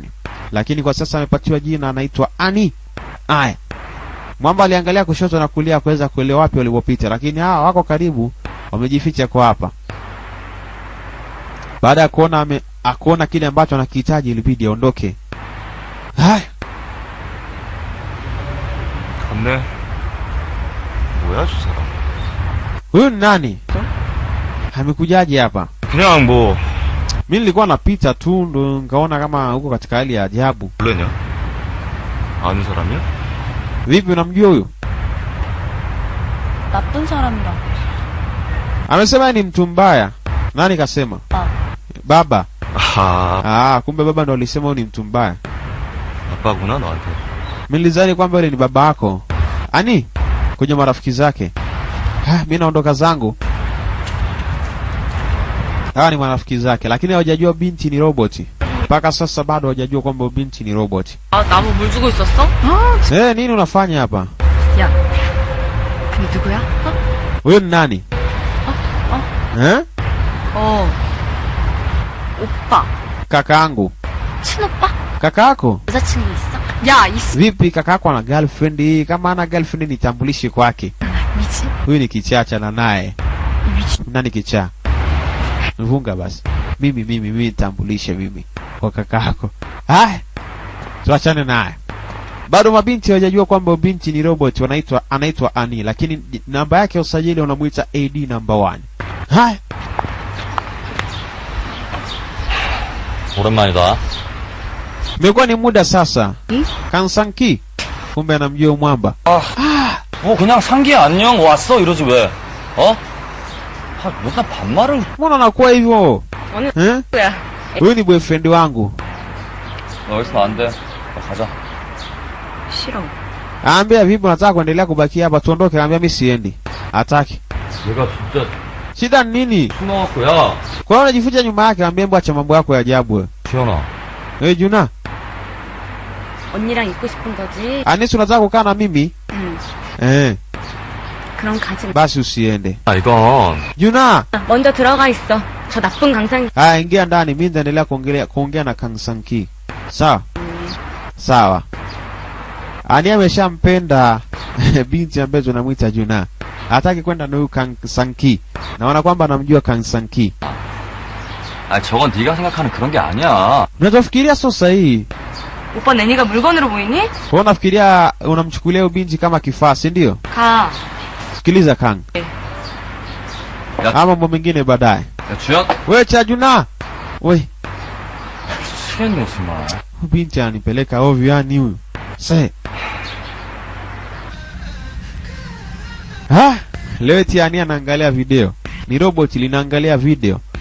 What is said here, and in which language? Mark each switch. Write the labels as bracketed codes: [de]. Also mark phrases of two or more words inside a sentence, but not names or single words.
[sw] Lakini kwa sasa amepatiwa jina anaitwa Ani. Aya. Mwamba aliangalia kushoto na kulia kuweza kuelewa wapi walipopita, lakini hawa wako karibu, wamejificha kwa hapa. Baada ya kuona kile ambacho anakihitaji ilibidi aondoke. Haya. [ko] 근데 뭐야 저 사람? [sw] Huyu nani? Amekujaje hapa? [ko] 그냥 뭐 [sw] Mimi nilikuwa napita tu ndo nikaona kama huko katika hali ya ajabu. [ko] 몰래냐? 아는 사람이야? [sw] Vipi unamjua huyu? [ko] 나쁜 사람이라고. [sw] Amesema ni mtu mbaya. Nani kasema? Baba. Kumbe baba ndo alisema huyu ni mtu mbaya. [ko] 아빠구나 너한테. [sw] Mimi nilizani kwamba yule ni baba yako. Ani? Kuja marafiki zake. Mimi naondoka zangu. Hawa ni marafiki zake, lakini hawajajua binti ni roboti. Mpaka sasa bado hawajajua kwamba binti ni roboti. [ko] 나무 물 주고 있었어? [sw] Nini unafanya hapa? [ko] 야. 근데 누구야? [sw] Huyu ni nani? [ko] 오빠. [sw] Kakaangu. [ko] 친오빠? [sw] Kakaako? [ko] 여자친구 있어? 야, 있어. [sw] Vipi kakaako ana girlfriend? Kama ana girlfriend nitambulishe kwake. [ko] 미치? [sw] Huyu ni kichacha na naye. [ko] 미치. [sw] Nani kichaa? Mvunga basi. Mimi nitambulishe mimi kwa kakaako. Tuachane naye. Bado mabinti hawajajua kwamba binti ni robot, anaitwa Ani, lakini namba yake ya usajili wanamuita AD number 1. [ko] 오랜만이다. [sw] Imekuwa ni muda sasa. Kansanki. Kumbe anamjua mwamba. [ko] 그냥 상기야 안녕 왔어 이러지 왜? 맨날 반말을. [sw] Mbona anakuwa hivyo? [ko] 뭐야? [sw] Huyu ni boyfriend wangu. [ko] 여기서 안 돼. 가자. 싫어. [sw] Aambia vipi unataka kuendelea kubaki hapa, tuondoke. Aambia mimi siendi. Hataki. [ko] 내가 진짜 [sw] Shida nini? [ko] 숨어갖고 야. [sw] Kwa nini unajificha nyuma yake? Aambia mbona acha mambo yako ya ajabu wewe. [ko] 지현아. Juna. 언니랑 있고 싶은 거지? [sw] Anisi unataka kukaa na mimi? [ko] 그럼 가지. [sw] Basi usiende. [ko] 이건 Juna. 먼저 들어가 있어. 저 나쁜 강상. [sw] Ingia ndani, mimi nitaendelea kuongea na Kansanki. Sawa? Sawa. Ani ameshampenda binti ambaye tunamuita Juna. Hataki kwenda na huyu Kansanki. Naona kwamba anamjua Kansanki. [ko] 저건 네가 생각하는 그런 게 아니야. [sw] Unachofikiria sio sahihi. [ko] 오빠 내니가 물건으로 보이니? [sw] Kwa unafikiria unamchukulia huyu binti kama kifaa, si ndio? [ko] 가. [sw] Sikiliza Kang. Mambo mengine baadaye. [ko] 야 주연. [sw] Wewe cha Juna. Wewe. [ko] 수현이 무슨 말? [sw] Binti anipeleka ovyo yani huyu. Sasa. Leo Tiani anaangalia video. Ni robot linaangalia video.